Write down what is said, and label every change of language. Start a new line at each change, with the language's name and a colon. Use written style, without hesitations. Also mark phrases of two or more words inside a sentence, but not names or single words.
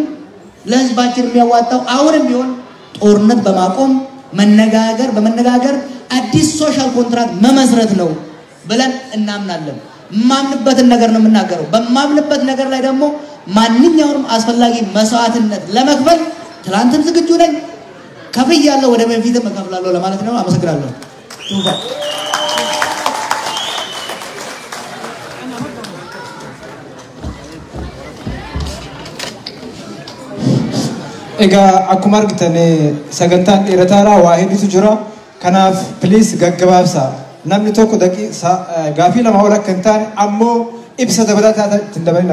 Amharic: ለህዝባችን የሚያዋጣው አሁንም ቢሆን ጦርነት በማቆም በመነጋገር አዲስ
English: social contract
Amharic: መመስረት ነው ብለን እናምናለን። ማምንበትን ነገር ነው የምናገረው። በማምንበት ነገር ላይ ደግሞ ማንኛውንም አስፈላጊ መስዋዕትነት ለመክፈል ትላንትም ዝግጁ ነኝ፣ ከፍያለሁ፣ ወደ በፊትም እከፍላለሁ ለማለት ነው። አመሰግናለሁ።
Oromo: Ega akkuma argitan sagantaan dheerataadha waa hedduutu jira. Kanaaf please gaggabaabsa. Namni tokko gaafii lama ol akka hin taane ammoo ibsa dabalataa ittiin dabalina.